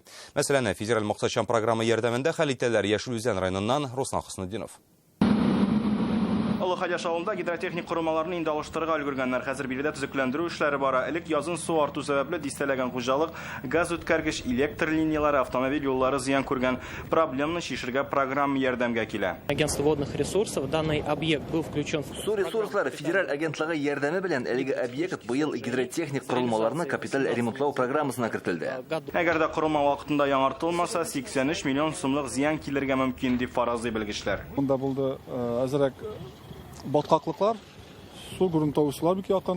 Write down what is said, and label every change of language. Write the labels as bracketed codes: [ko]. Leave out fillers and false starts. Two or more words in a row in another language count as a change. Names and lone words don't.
[tt] Мәсәлән, федераль максатчан программа ярдәмендә хәл итәләр Яшелүзән районыннан Руслан Хөснетдинов. Олы Хадяш авылында гидротехник корылмаларны инде алыштырырга өлгергәннәр. Хәзер биредә төзекләндерү эшләре бара. Элек язын су арту сәбәпле дистәләгән хуҗалык, газ үткәргеч, электр линиялары, автомобиль юллары зыян күргән. Проблемны шишергә программа ярдәмгә килә. [ru] Агентство водных ресурсов данный объект был включен в [tt] Су ресурслары федераль агентлыгы ярдәме белән әлеге объект быел гидротехник корылмаларны капиталь ремонтлау программасына кертелде. Әгәр дә корылма вакытында яңартылмаса, 83 миллион сумлык зыян килергә мөмкин дип фаразлый белгечләр. Монда булды әзрәк баткаклыклар, су грунтовый сулар бик якын.